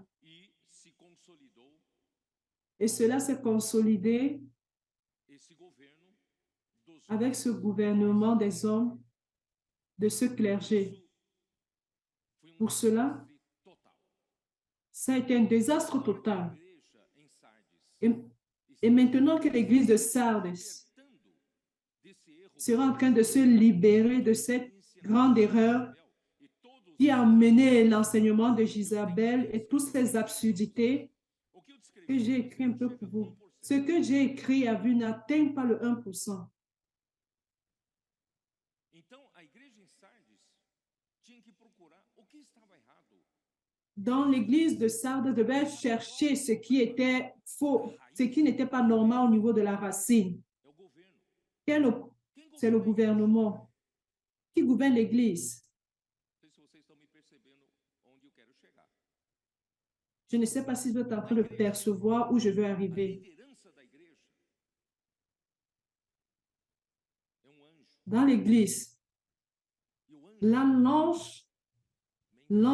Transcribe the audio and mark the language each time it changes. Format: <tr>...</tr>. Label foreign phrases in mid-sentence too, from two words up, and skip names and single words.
<pt>E se consolidou</pt> <fr>Et cela s'est consolidé</fr> <pt>esse governo dos</pt> <fr>avec ce gouvernement des hommes, de ce clergé.</fr> <pt>Foi</pt> <fr>Pour cela,</fr> <pt>desastre total.</pt> <fr>ça a été un désastre</fr> <pt>Agora que a</pt> <fr>total.</fr> <pt>igreja em Sardes</pt> <fr>Et maintenant que l'église de Sardes</fr> <pt>libertando desse erro</pt> <fr>sera en train de se libérer de cette grande erreur</fr> <pt>e todos</pt> <fr>qui a mené l'enseignement de Jézabel et toutes ces absurdités</fr> <pt>o que eu descrevi</pt> <fr>que j'ai écrit un peu pour vous. Ce que j'ai écrit à vue n'atteint pas le 1%.</fr> <pt>Então a igreja em Sardes tinha que procurar o que estava errado.</pt> <fr>Dans l'église de Sardes, devait chercher ce qui était faux, ce qui n'était pas normal au niveau de la racine.</fr> <pt>É o governo.</pt> <fr>C'est le gouvernement qui gouverne l'église.</fr> <pt>Não sei se vocês estão me percebendo onde eu quero chegar.</pt> <fr>Je ne sais pas si vous êtes en train de percevoir où je veux</fr> <pt>A</pt> <fr>arriver.</fr> <pt>liderança da igreja é um anjo.</pt> <fr>Dans l'église,</fr> <pt>E o anjo</pt> <fr>là, l'ange</fr> <pt>mensageiro.</pt> <fr>est un messager.</fr> <pt>Vocês estão ganhando alguma luz? Não? Então, a igreja em Sardes,</pt> <fr>Le messager.</fr> <pt>tinha que procurar o que estava errado. Então, a igreja em Sardes tinha que procurar o que estava errado.</pt>